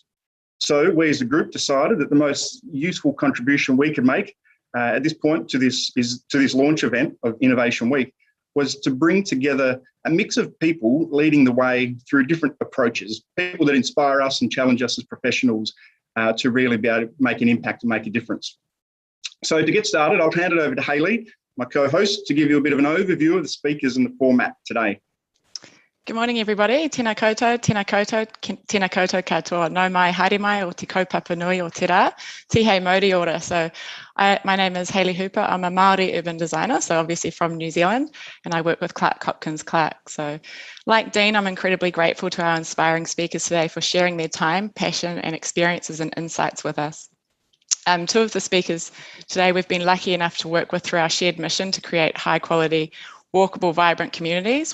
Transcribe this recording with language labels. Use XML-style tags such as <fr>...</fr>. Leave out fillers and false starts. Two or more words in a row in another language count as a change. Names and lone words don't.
<en>So we as a group decided that the most useful contribution we could make at this point to this launch event of Innovation Week was to bring together a mix of people leading the way through different approaches, people that inspire us and challenge us as professionals to really be able to make an impact and make a difference. So to get started, I'll hand it over to Hayley, my co-host, to give you a bit of an overview of the speakers and the format today. Good morning, everybody.</en> <mi>Tēnā koutou, tēnā koutou, tēnā koutou katoa. Nau mai, haere mai, o te kaupapa nui o te rā, tihei mauri ora.</mi> <en>So my name is Hayley Hooper. I'm a Māori urban designer, so obviously from New Zealand, and I work with ClarkeHopkinsClarke. So like Dean, I'm incredibly grateful to our inspiring speakers today for sharing their time, passion, and experiences and insights with us. Two of the speakers today we've been lucky enough to work with through our shared mission to create high quality, walkable, vibrant communities.</en>